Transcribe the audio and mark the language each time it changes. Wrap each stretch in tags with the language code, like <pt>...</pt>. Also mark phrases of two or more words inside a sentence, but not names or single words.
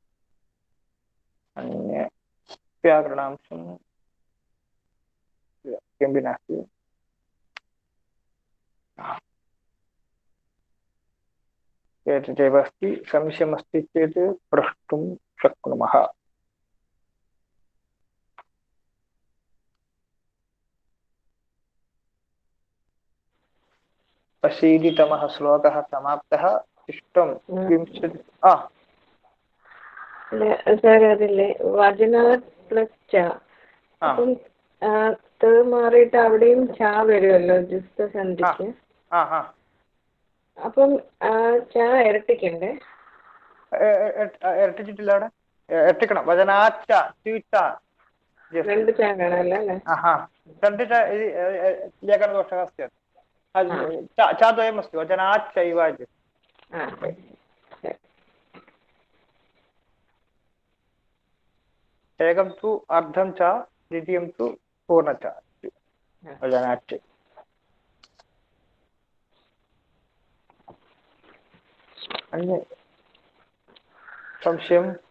<sa>अन्य व्याकरणांशं किमपि नास्ति एतदेव अस्ति संशयमस्ति चेत् प्रष्टुं शक्नुमः अशीतितमः श्लोकः समाप्तः इष्टं विंशति</sa> <ml>സാർ അതില്ലേ വചനാത് പ്ലസ് ച അപ്പം ത് മാറിയിട്ട് അവിടെയും ച വരുമല്ലോ ജുസ്തസന്ധിക്ക് അപ്പം ച ഇരട്ടിക്കണ്ടേ ഇരട്ടിച്ചിട്ടില്ല അവിടെ ഇരട്ടിക്കണം വചനാച്ച രണ്ട് ച കാണാമല്ലോ അല്ലേ</ml> <sa>രണ്ട് ലേഖനദോഷः अस्ति चाद्वयमस्ति वचनाच्चैव इति एकं तु अर्धं च द्वितीयं तु पूर्ण च वचनाच्च अन्य संशयम्</sa>